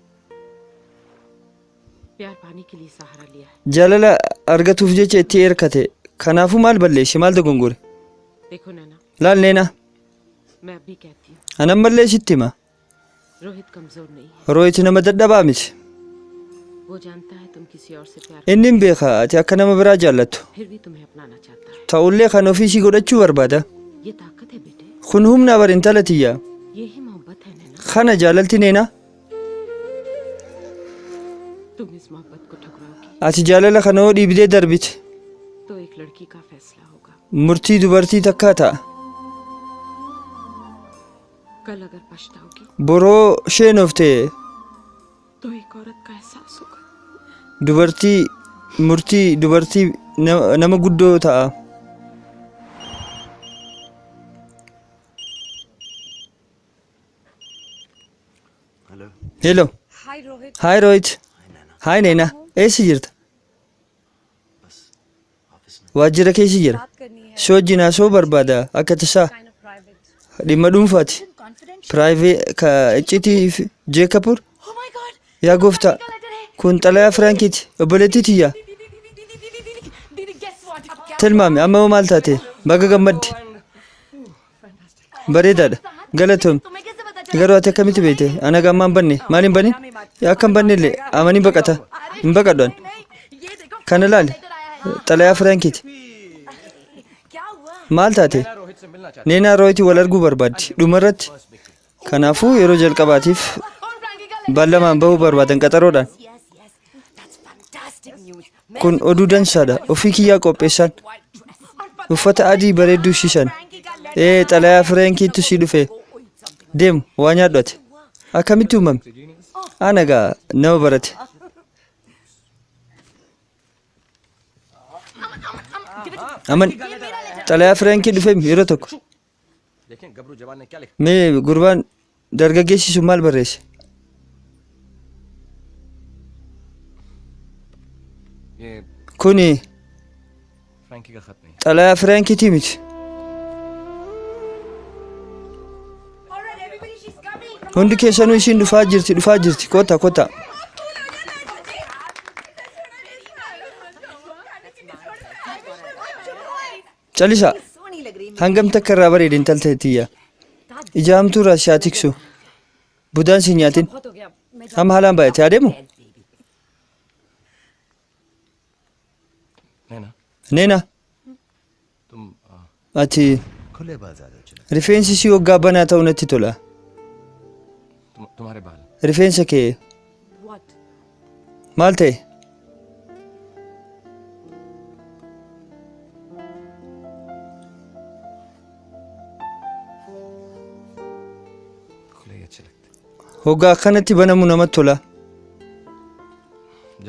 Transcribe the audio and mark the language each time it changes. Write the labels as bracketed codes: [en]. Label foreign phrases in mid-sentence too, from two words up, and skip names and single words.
[hi] प्यार पाने के लिए सहारा लिया है. [om] Jaalala argatuuf jecha itti hirkate. Kanaafuu maal balleeshe maal dogongore? [hi] देखो नैना [om] Laal Neenaa [hi] मैं अभी कहती हूँ [om] anan mallee sitti hima. [hi] रोहित कमजोर नहीं है. [om] Rohit nama dadhabaa miti. [hi] वो जानता है तुम किसी और से प्यार [om] Inni hin beeka ati akka nama biraa jaallattu. [hi] फिर भी तुम्हें अपनाना चाहता है. [om] Ta'ullee kan ofii isii godhachuu barbaada. [hi] ये ताकत है बेटे. [om] Kun humna bar intala tiyya. [hi] यही मोहब्बत है नैना. [om] Kana jaalalti Neenaa. [hi] तुम इस मोहब्बत को ठुकराओगी [om] Ati jaalala kana hoo dhiibdee darbite. [hi] तो एक लड़की का फैसला होगा. [om] Murtii dubartii takkaa ta'a. [hi] कल अगर पछताओगी [om] Boroo sheenofte [hi] तो एक औरत का एहसास होगा. [om] dubartii murtii dubartii nama guddoo ta'a. [en] Hello. [hi] हाय रोहित [en] Hi Rohit. [om] Hi Neenaa. Eessa jirta? Waajjira keessa jira. [hi] बात करनी है [om] Si wajjin haasa'uu barbaada akka tasaa [en] kind of private [om] dhimma dhuunfaati. [en] कॉन्फिडेंशियल [om] Private ka iccitii Jeekapur. [en] oh my god [om] Yaa gooftaa. Kun xalayaa Firaankiiti. Obboleettii tiyya. [hi] दीदी [en] guess what [hi] अब क्या [om] Tilmaami amma hoo maal taate? Baga gammadde. Bareedaadha. Galatoom. तुम्हें कैसे पता चला? Garuu ati akkamitti beekte? Ana gammaan banne. Maal hin banne? Akka hin banne illee amanii baqata. Hin baqadhan. [hi] ये देखो [om] Kana laali. Xalayaa Firaankiiti. [hi] क्या हुआ? [om] Maal taate? [hi] रोहित से मिलना चाहता [om] Neenaa Rohitii wal arguu barbaaddi. Dhumarratti. Kanaafuu yeroo jalqabaatiif [hi] और फ्रैंकी का [om] ballamaan bahuu barbaadan qaxaroodhaan. [en] yes yes that's fantastic news [om] Kun oduu dansaadha. Ofii kiyyaa qopheessan. Uffata adii bareedduu ishiisan. Xalayaa Firaankiitu si dhufe. Deemu waa nyaadhu. Akkamitti uumame? Ana gaa nama barate. Aman xalayaa Firaankii dhufe yeroo tokko. [hi] देखें गबरू जवान ने क्या लिखा. [om] Mee gurbaan dargaggeessi sun maal barreesse? [hi] ये [om] Kuni [hi] फ्रैंकी का खत नहीं [om] xalayaa Firaankiitii miti. Hundi keessanuu ishiin dhufaa jirti kota kota. Calisa hangam takka irraa bareede intalli tiyya. Ijaamtuu raashaa tiksu. Budaan si nyaatin. [hi] बहुत हो गया मैं [om] Amma haalaan baay'atee adeemu. [hi] नैना [om] Neenaa [hi] तुम [om] ati [hi] खुले बाल ज्यादा चले [om] rifeensi si waggaa banaa ta'u natti tola. [hi] तुम्हारे बाल [om] Rifeensa kee [en] व्हाट [om] maal ta'e? [hi] खुले ही अच्छे लगते [om] Hoggaa akkanatti banamu namatti tola. [hi] जा